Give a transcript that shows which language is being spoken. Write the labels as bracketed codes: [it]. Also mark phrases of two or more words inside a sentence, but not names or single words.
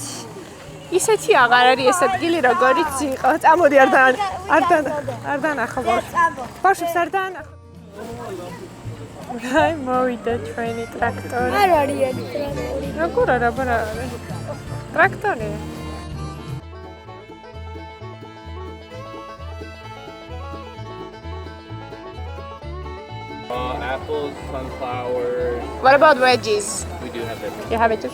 [ka] ისეთი აღარ არის ეს ადგილი როგორიც იყო. წამოდი არ დანახო ბავშვებს არ დანახო. აი მოვიდა ჩვენი ტრაქტორი. არ არის აქ ტრაქტორი. როგორ არა ტრაქტორი. [en] Apples, sunflowers. What about veggies? We do have veggies. You have veggies?